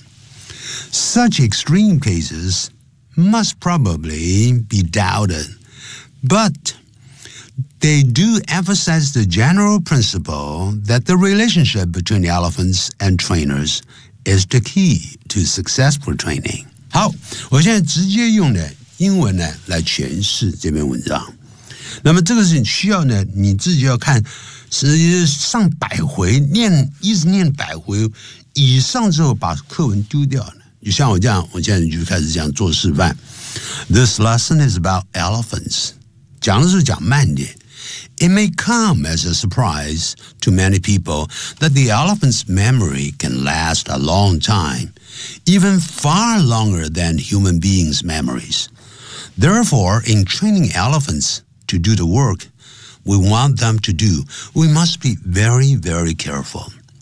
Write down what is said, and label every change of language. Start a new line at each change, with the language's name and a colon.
English: Such extreme cases must probably be doubted, but they do emphasize the general principle that the relationship between elephants and trainers is the key to successful training.
Chinese: 好，我现在直接用呢英文呢来诠释这篇文章。那么这个事情需要呢你自己要看，实际上百回念，一直念百回以上之后把课文丢掉了。就像我这样，我现在就开始这样做示范。
English: This lesson is about elephants.
Chinese: 讲的是讲慢点。
English: It may come as a surprise to many people that the elephant's memory can last a long time, even far longer than human beings' memories. Therefore, in training elephants to do the work we want them to do, we must be very, very careful.